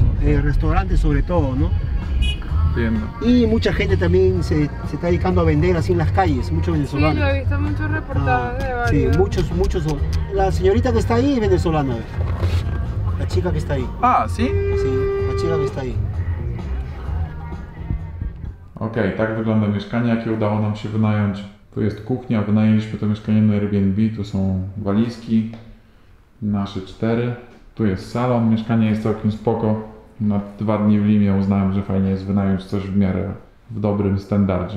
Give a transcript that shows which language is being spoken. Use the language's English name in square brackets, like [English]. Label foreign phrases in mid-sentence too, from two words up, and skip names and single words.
[Spanish] Restaurantes sobre todo, ¿no? Entiendo. Y mucha gente también se está dedicando a vender así en las calles, muchos venezolanos. Sí, lo he visto en muchos reportajes de varios. Sí, muchos son. La señorita que está ahí es venezolana. La chica que está ahí. Ah, ¿sí? Sí, la chica que está ahí. [Polish] Okej, tak wygląda mieszkanie, jakie udało nam się wynająć. Tu jest kuchnia, wynajęliśmy to mieszkanie na Airbnb, tu są walizki, nasze 4. Tu jest salon, mieszkanie jest całkiem spoko. Na 2 dni w Limie uznałem, że fajnie jest wynająć coś w miarę w dobrym standardzie.